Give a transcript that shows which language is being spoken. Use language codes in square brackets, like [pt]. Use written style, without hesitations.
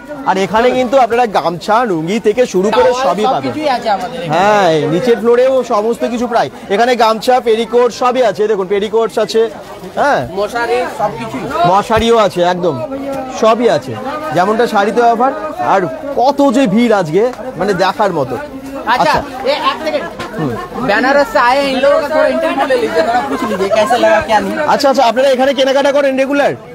[bn] আর এখানে কিন্তু আপনারা গামছা লুঙ্গি থেকে শুরু করে সবই পাবেন। কিছুই আছে আমাদের এখানে। হ্যাঁ, নিচের ফ্লোরেও সমস্ত কিছু প্রায় এখানে গামছা পেরিকোট সবই আছে, দেখুন পেরিকোটস আছে, হ্যাঁ মশারি সবকিছুই। মশারিও আছে, একদম সবই আছে, যেমনটা শাড়িতে অফার। আর কত যে ভিড় আজকে, মানে দেখার মতো। [hi] अच्छा ये एक सेकंड बनारस से आए हैं, इन लोगों का थोड़ा इंटरव्यू ले लीजिए, थोड़ा पूछ लीजिए कैसा लगा क्या नहीं। [bn] আচ্ছা আচ্ছা, আপনারা এখানে কেনাকাটা করেন রেগুলার?